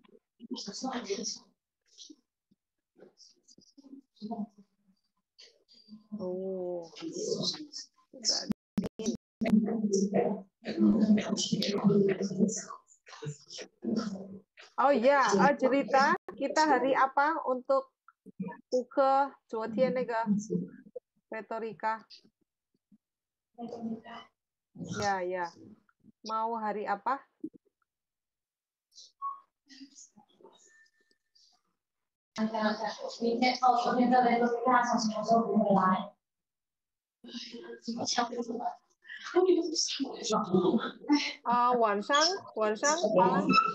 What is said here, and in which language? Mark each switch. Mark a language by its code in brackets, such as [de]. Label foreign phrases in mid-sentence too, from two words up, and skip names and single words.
[id] Oh, sudah dingin. Oh ya, cerita kita hari apa untuk buka [zh] 昨天那个 [id] retorika? Ya. Mau hari apa? [zh] 晚上malam.